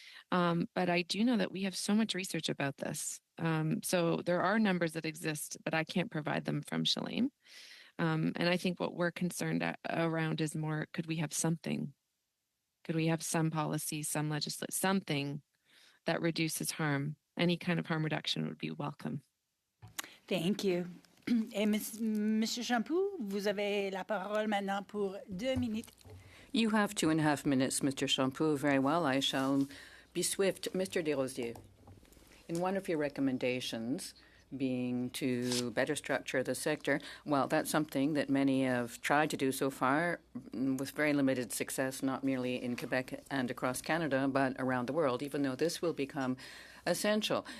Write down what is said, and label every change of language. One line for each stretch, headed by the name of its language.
English: But I do know that we have so much research about this. So there are numbers that exist, but I can't provide them from Shalem. And I think what we're concerned around is more, could we have something? Could we have some policy, some legislation, something that reduces harm? Any kind of harm reduction would be welcome. Thank you.
French: Et Monsieur Champoux, vous avez la parole maintenant pour 2 minutes.
English: You have 2.5 minutes, Mr. Champoux. Very well, I shall be swift. Mr. Desrosiers, in one of your recommendations, being to better structure the sector, well, that's something that many have tried to do so far with very limited success, not merely in Quebec and across Canada, but around the world, even though this will become essential.